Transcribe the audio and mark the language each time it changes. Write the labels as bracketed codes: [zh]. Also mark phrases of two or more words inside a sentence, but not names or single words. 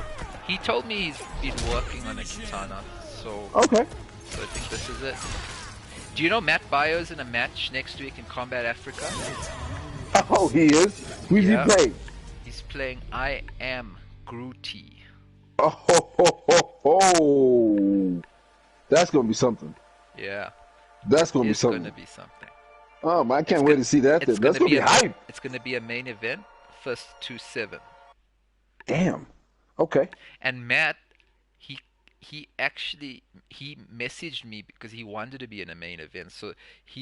[en] He told me he's been working on a katana, so Okay. I think this is it. Do you know Matt Bio's in a match next week in Combat Africa? Oh, he is. Who's Yeah. he playing? He's playing I Am Grootty. Oh, ho, ho, ho, ho. That's gonna be something. Yeah, That's gonna be it's something. gonna be something. Oh man, I can't wait to see that. Then. That's gonna be hype. It's gonna be a main event, first to 7. Damn. Okay. And Matt, he actually he messaged me because he wanted to be in a main event, so he's